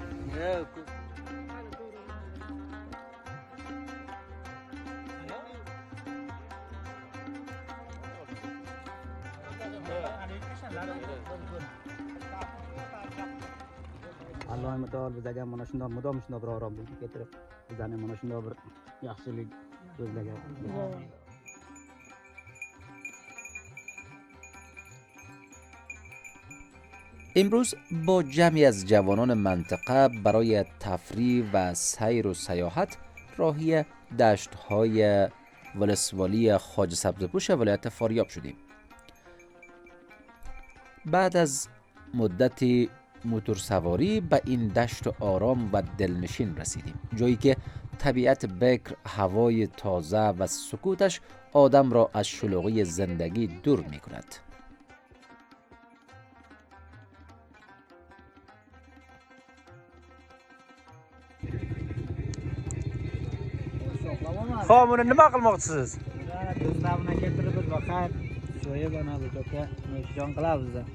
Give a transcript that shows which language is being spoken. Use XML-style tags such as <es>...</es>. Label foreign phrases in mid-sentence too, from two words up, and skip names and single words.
<uz>الله متعال بزگم mana shundoq mudom shundoq bir oromlik keltirib bizani mana shundoq bir yaxshilik so'zlagan.</uz> <fa>امروز با جمعی از جوانان منطقه برای تفریح و سیر و سیاحت راهی دشت‌های ولسوالی خواجه سبزپوش ولایت فاریاب شدیم. بعد از مدتی موتورسواری به این دشت آرام و دلنشین رسیدیم، جایی که طبیعت بکر، هوای تازه و سکوتش آدم را از شلوغی زندگی دور می کند.</fa> <uz>Xo'p, buni nima qilmoqchisiz? Do'stlarni keltirib biz vaqt so'yib ana bu joyga jon qilamiz.</uz>